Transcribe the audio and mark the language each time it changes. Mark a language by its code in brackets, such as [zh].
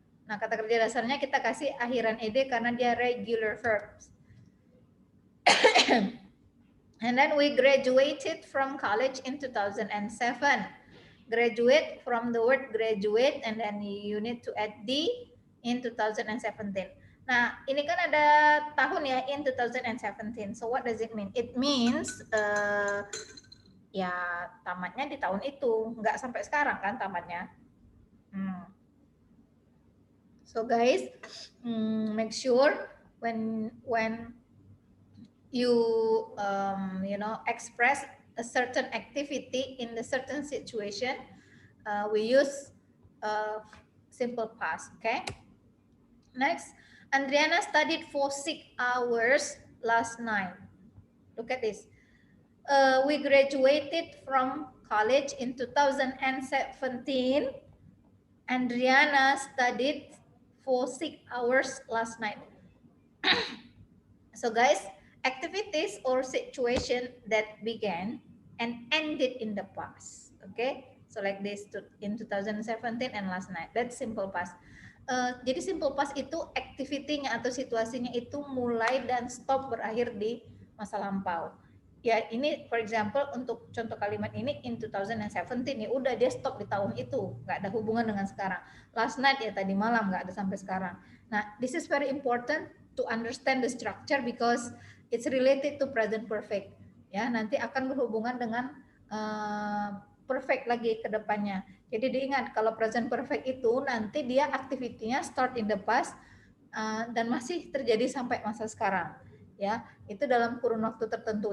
[id] Nah, kata kerja dasarnya kita kasih akhiran ed karena dia regular verbs. [en] And then we graduated from college in 2007. Graduate, from the word graduate, and then you need to add D in 2017. [id] Nah, ini kan ada tahun ya, [en] in 2017. So what does it mean? It means [id] ya tamatnya di tahun itu, nggak sampai sekarang kan tamatnya. [en] So guys, make sure when you express a certain activity in the certain situation, we use simple past. Okay. Next, Andriana studied for 6 hours last night. Look at this. We graduated from college in 2017. Andriana studied for 6 hours last night. So guys, activities or situation that began and ended in the past. Okay, so like this in 2017 and last night. That's simple past. [id] Jadi simple past itu activity-nya atau situasinya itu mulai dan stop berakhir di masa lampau. Ya ini [en] for example [id] untuk contoh kalimat ini [en] in 2017 [id] ya udah dia stop di tahun itu, nggak ada hubungan dengan sekarang. [en] Last night [id] ya tadi malam, nggak ada sampai sekarang. [en] Nah, this is very important to understand the structure because it's related to present perfect. [id] Ya, nanti akan berhubungan dengan perfect lagi ke depannya. Jadi diingat kalau present perfect itu nanti dia aktivitinya [en] start in the past [id] dan masih terjadi sampai masa sekarang. Ya, itu dalam kurun waktu tertentu.